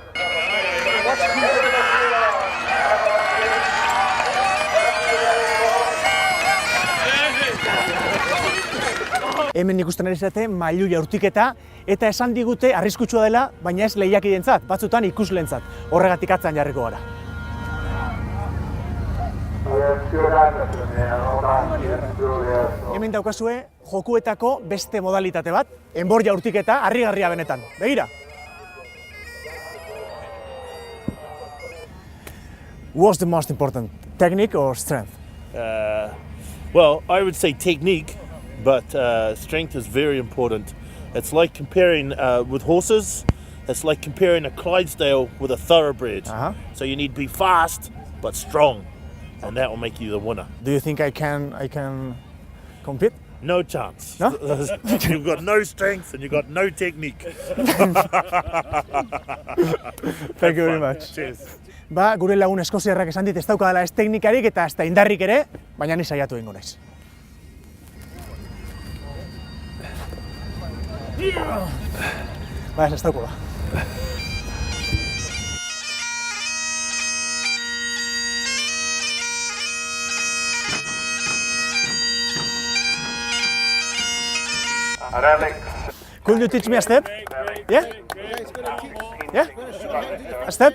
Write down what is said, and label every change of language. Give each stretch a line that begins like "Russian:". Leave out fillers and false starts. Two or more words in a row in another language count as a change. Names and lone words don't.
Basque: Hemen ikusten ari zarete mailu jaurtiketa eta esan digute arriskutsua dela, baina ez lehiakidentzat, batzutan ikuslentzat. Horregatik atzean jarriko gara. Hemen daukazue jokuetako beste modalitate bat, enbor jaurtiketa harrigarria benetan. Begira!
English: What's the most important, technique or strength? Well, I would say technique. But strength is very important. It's like comparing with horses. It's like comparing a Clydesdale with a thoroughbred. So you need to be fast but strong, and that will make you the winner. Do you think I can compete? No chance. No? You've got no strength and you've got no technique. Thank you very much. Cheers.
Basque: Ba, gure lagun eskoziarrak esan dit ez daukadala ez teknikarik eta ez da indarrik ere, baina ni saiatu egingo naiz. Ba, ez dauko da.
English: Could you teach me a step? Yeah? Yeah? A step?